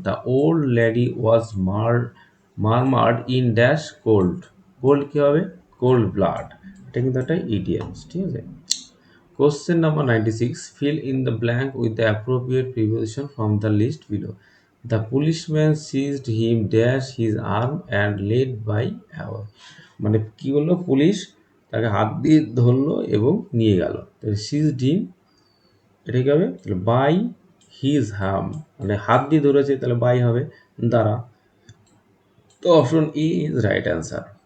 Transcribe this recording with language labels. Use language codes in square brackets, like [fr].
[en] The old lady was murmured in dash cold. Cold [bn] কি হবে? [en] Cold blood. [bn] এটা কিন্তু একটা idioms, ঠিক আছে? [en] Question number 96. Fill in the blank with the appropriate preposition from the list below. The policeman seized him dash his arm and led by away. [bn] মানে কি বললো, পুলিশ তাকে হাত দিয়ে ধরলো এবং নিয়ে গেল, তাহলে সিজড হিম এটা কি হবে, তাহলে বাই হিজ হাম, মানে হাত দিয়ে ধরেছে তাহলে বাই হবে দ্বারা, তো [en] Option E is right answer.